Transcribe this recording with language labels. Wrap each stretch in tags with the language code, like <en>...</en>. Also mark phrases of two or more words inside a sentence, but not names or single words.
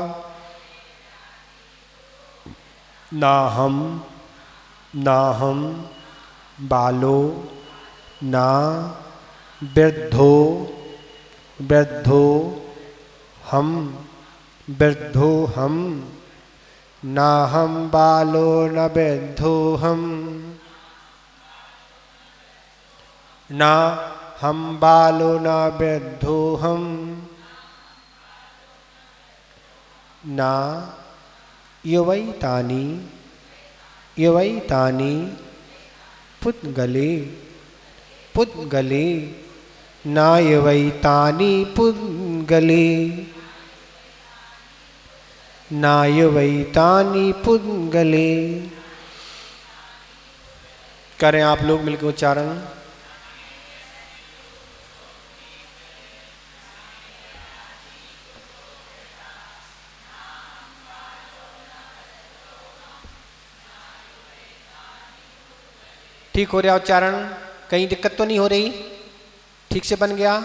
<sa>नाहम बालो ना वृद्धो वृद्धो हम वृद्धो हम, नाहम बालो न वृद्धो हम, ना हम बालो न वृद्धो हम, ना युवैतानि युवैतानि पुद्गले पुद्गले, ना युवैतानि पुद्गले, ना युवैतानि पुद्गले।</sa> <hi>करें आप लोग मिलकर उच्चारण। ठीक हो रहा उच्चारण, कहीं दिक्कत तो नहीं हो रही, ठीक से बन गया।</hi>